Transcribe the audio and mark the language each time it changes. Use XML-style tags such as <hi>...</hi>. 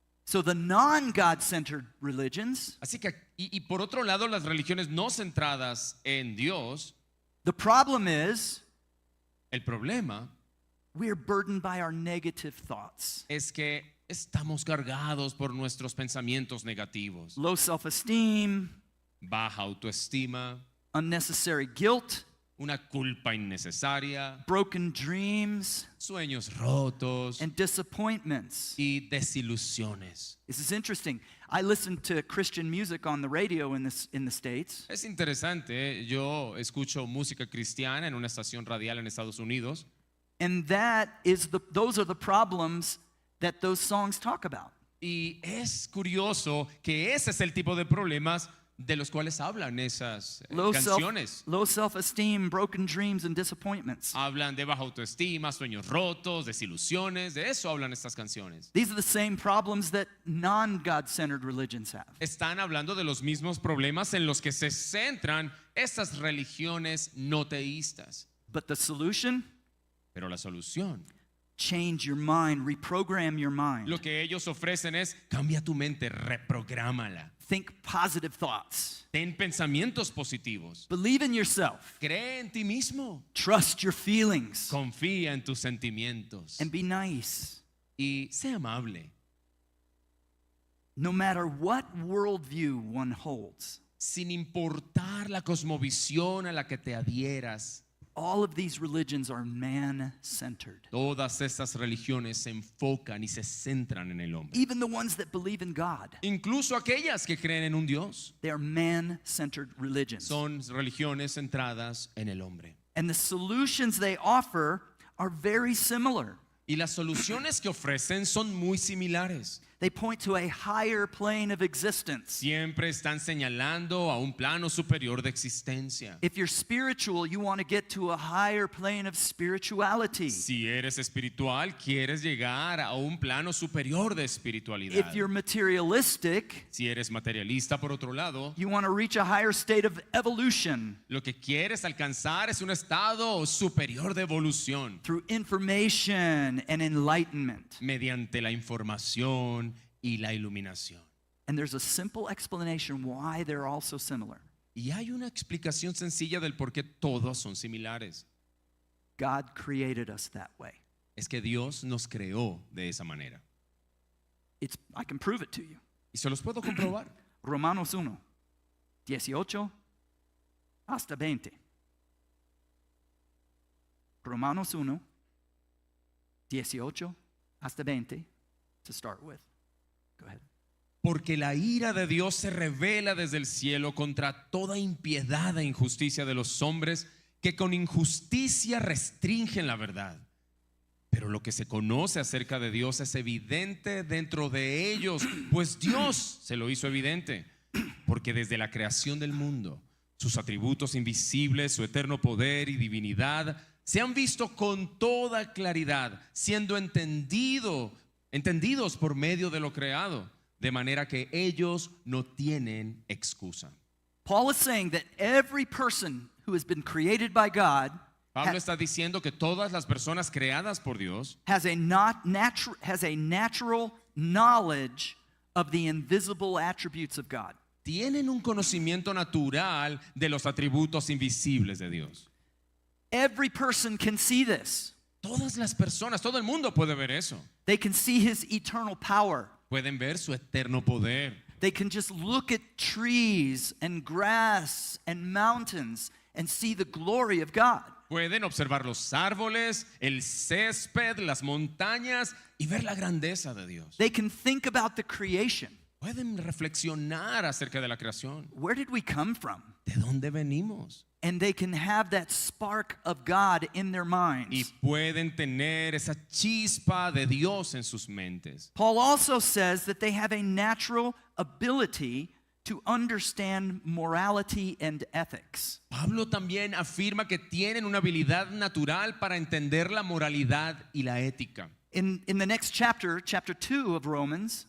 <en>So the non-God-centered religions,</en> <es>Así que, y por otro lado, las religiones no centradas en Dios,</es> <en>the problem is</en> <es>el problema</es> <en>we're burdened by our negative thoughts.</en> <es>es que estamos cargados por nuestros pensamientos negativos.</es> <en>Low self-esteem,</en> <es>Baja autoestima,</es> <en>unnecessary guilt,</en> <es>una culpa innecesaria,</es> <en>broken dreams,</en> <es>sueños rotos</es> <en>and disappointments.</en> <es>y desilusiones.</es> <en>This is interesting. I listen to Christian music on the radio in the States,</en> <es>Es interesante, yo escucho música cristiana en una estación radial en Estados Unidos</es> <en>and those are the problems that those songs talk about.</en> <es>y es curioso que ese es el tipo de problemas de los cuales hablan esas</es> <en>Low</en> <es>canciones.</es> <en>self-esteem, broken dreams, and disappointments.</en> <es>Hablan de baja autoestima, sueños rotos, desilusiones, de eso hablan estas canciones.</es> <en>These are the same problems that non-God-centered religions have.</en> <es>Están hablando de los mismos problemas en los que se centran estas religiones no teístas.</es> <en>But the solution?</en> <es>Pero la solución,</es> <en>Change your mind, reprogram your mind.</en> <es>lo que ellos ofrecen es cambia tu mente, reprográmala.</es> <en>Think positive thoughts.</en> <es>Ten pensamientos positivos.</es> <en>Believe in yourself.</en> <es>Cree en ti mismo.</es> <en>Trust your feelings.</en> <es>Confía en tus sentimientos.</es> <en>And be nice.</en> <es>Y sé amable.</es> <en>No matter what worldview one holds,</en> <es>Sin importar la cosmovisión a la que te adhieras,</es> <en>all of these religions are man-centered.</en> <es>todas estas religiones se enfocan y se centran en el hombre.</es> <en>Even the ones that believe in God,</en> <es>Incluso aquellas que creen en un Dios</es> <en>they are man-centered religions.</en> <es>son religiones centradas en el hombre.</es> <en>And the solutions they offer are very similar.</en> <es>Y las soluciones que ofrecen son muy similares.</es> <en>They point to a higher plane of existence.</en> <es>Siempre están señalando a un plano superior de existencia.</es> <en>If you're spiritual, you want to get to a higher plane of spirituality.</en> <es>Si eres espiritual, quieres llegar a un plano superior de espiritualidad.</es> <en>If you're materialistic,</en> <es>Si eres materialista, por otro lado,</es> <en>you want to reach a higher state of evolution</en> <es>lo que quieres alcanzar es un estado superior de evolución</es> <en>through information and enlightenment.</en> <es>mediante la información y la iluminación.</es> <en>And there's a simple explanation why they're all so similar.</en> <es>Y hay una explicación sencilla del por qué todos son similares.</es> <en>God created us that way.</en> <es>Es que Dios nos creó de esa manera.</es> <en>I can prove it to you.</en> <es>Y se los puedo comprobar. Romanos 1, 18 hasta 20. Romanos 1, 18 hasta 20</es> <en>to start with. Go ahead.</en> <es>Porque la ira de Dios se revela desde el cielo contra toda impiedad e injusticia de los hombres que con injusticia restringen la verdad. Pero lo que se conoce acerca de Dios es evidente dentro de ellos, pues Dios se lo hizo evidente. Porque desde la creación del mundo, sus atributos invisibles, su eterno poder y divinidad se han visto con toda claridad, siendo entendidos por medio de lo creado, de manera que ellos no tienen excusa.</es> <en>Paul is saying that every person who has been created by God</en> <es>Pablo está diciendo que todas las personas creadas por Dios</es> <en>has a natural knowledge of the invisible attributes of God.</en> <es>tienen un conocimiento natural de los atributos invisibles de Dios.</es> <en>Every person can see this.</en> <es>Todas las personas, todo el mundo puede ver eso.</es> <en>They can see his eternal power.</en> <es>Pueden ver su eterno poder.</es> <en>They can just look at trees and grass and mountains and see the glory of God.</en> <es>Pueden observar los árboles, el césped, las montañas y ver la grandeza de Dios.</es> <en>They can think about the creation.</en> <es>Pueden reflexionar acerca de la creación.</es> <en>Where did we come from?</en> <es>¿De dónde venimos?</es> <en>And they can have that spark of God in their</en> <es>Y</es> <en>minds.</en> <es>pueden tener esa chispa de Dios en sus mentes.</es> <en>Paul also says that they have a natural ability to understand morality and ethics.</en> <es>Pablo también afirma que tienen una habilidad natural para entender la moralidad y la ética.</es> <en>In the next chapter, chapter 2 of Romans,</en>